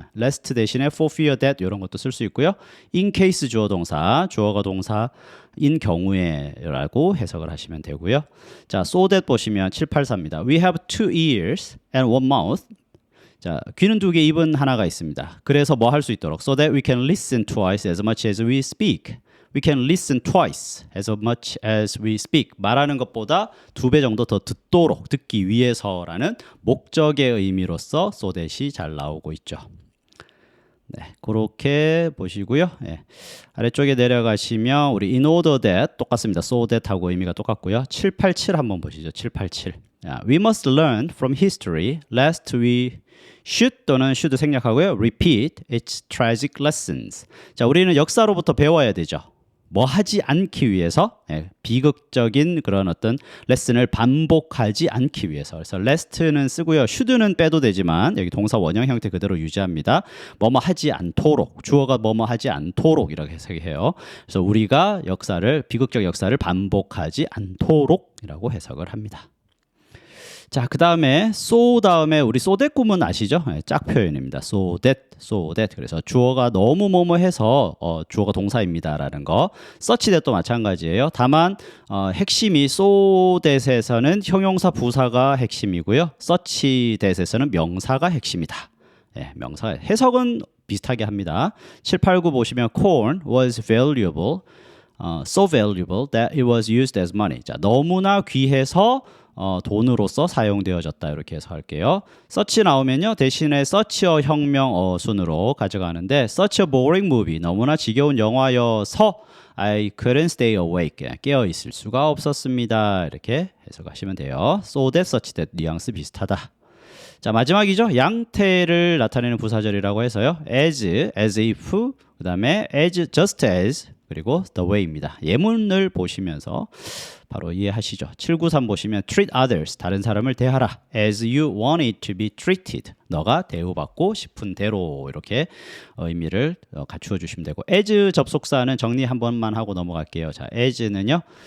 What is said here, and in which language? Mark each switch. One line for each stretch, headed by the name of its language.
Korean: lest 대신에 for fear that 이런 것도 쓸 수 있고요. in case 주어 동사, 주어가 동사인 경우에라고 해석을 하시면 되고요. 자, so that 보시면 784입니다.
English: We have 2 ears and 1 mouth.
Korean: 자, 귀는 2개, 입은 하나가 있습니다. 그래서 뭐 할 수 있도록
English: so that we can listen twice as much as we speak. We can listen twice as much as we speak.
Korean: 말하는 것보다 2배 정도 더 듣기 위해서라는 목적의 의미로서 so that이 잘 나오고 있죠. 네, 그렇게 보시고요. 네. 아래쪽에 내려가시면 우리 in order that 똑같습니다. so that하고 의미가 똑같고요. 787 한번 보시죠. 787.
English: We must learn from history lest we should 또는 should
Korean: 생략하고요.
English: repeat its tragic lessons.
Korean: 자, 우리는 역사로부터 배워야 되죠. 뭐 하지 않기 위해서 비극적인 그런 어떤 레슨을 반복하지 않기 위해서. 그래서 lest는 쓰고요. should는 빼도 되지만 여기 동사 원형 형태 그대로 유지합니다. 뭐뭐 하지 않도록, 주어가 뭐뭐 하지 않도록 이렇게 해석해요. 그래서 우리가 비극적 역사를 반복하지 않도록이라고 해석을 합니다. 자, 그 다음에 so 다음에 우리 so that 구문 아시죠? 네, 짝 표현입니다. so that. 그래서 주어가 너무 뭐뭐 해서 주어가 동사입니다라는 거. such that도 마찬가지예요. 다만 핵심이 so that에서는 형용사 부사가 핵심이고요. such that에서는 명사가 핵심이다. 네, 명사 해석은 비슷하게 합니다.
English: 7, 8, 9
Korean: 보시면
English: corn was valuable, so valuable that it was used as money.
Korean: 자, 너무나 귀해서 돈으로서 사용되어졌다 이렇게 해석할게요. such 나오면요 대신에 such어 혁명 순으로 가져가는데
English: such a boring movie
Korean: 너무나 지겨운 영화여서
English: I couldn't stay awake
Korean: 깨어 있을 수가 없었습니다 이렇게 해석하시면 돼요. so that such that 뉘앙스 비슷하다. 자 마지막이죠. 양태를 나타내는 부사절이라고 해서요. as if, 그 다음에 as, just as, 그리고 the way입니다. 예문을 보시면서 바로 이해하시죠. 793 보시면 treat others, 다른 사람을 대하라.
English: as you want it to be treated,
Korean: 너가 대우받고 싶은 대로 이렇게 의미를 갖추어 주시면 되고 as 접속사는 정리 한 번만 하고 넘어갈게요. 자, as는요.